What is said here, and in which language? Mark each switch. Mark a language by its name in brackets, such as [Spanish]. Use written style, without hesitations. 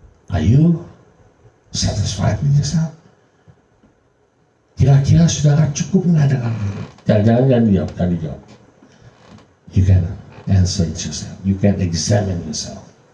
[English] Are you satisfied with yourself? [Indonesian] Kira-kira saudara cukup nggak dengan diri? Jangan dijawab. [English] You can answer it yourself. You can examine yourself.